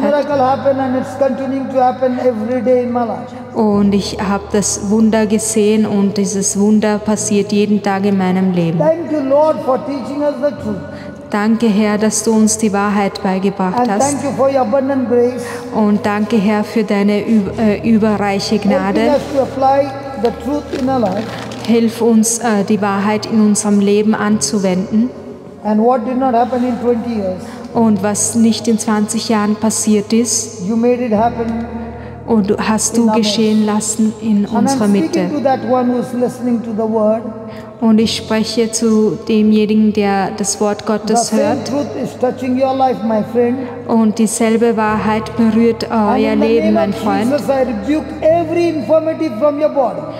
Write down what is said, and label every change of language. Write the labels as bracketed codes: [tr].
[en] miracle happen, and it's continuing to happen every day in my life. [de] Und ich habe das Wunder gesehen und dieses Wunder passiert jeden Tag in meinem Leben. [en] Thank you, Lord, for teaching us the truth. [de] Danke, Herr, dass du uns die Wahrheit beigebracht [en] And [de] hast. [en] thank you for your abundant grace. [de] Und danke, Herr, für deine überreiche [en] Helping [de] Gnade. [en] us to apply the truth in our life. [de] Hilf uns, die Wahrheit in unserem Leben anzuwenden. [en] And what did not happen in 20 years, [de] Und was nicht in 20 Jahren passiert ist, [en] you made it happen. [de] und hast du geschehen lassen in [en] And [de] unserer [en] I'm [de] Mitte. [en] speaking to that one who is listening to the word. [de] Und ich spreche zu demjenigen, der das Wort [en] The [de] Gottes [en] same [de] hört. [en] truth is touching your life, my friend. [de] Und dieselbe Wahrheit berührt [en] And [de] euer [en] in the [de] Leben, [en] name [de] mein [en] of [de] Freund. [en] Jesus, I rebuke every infirmity from your body.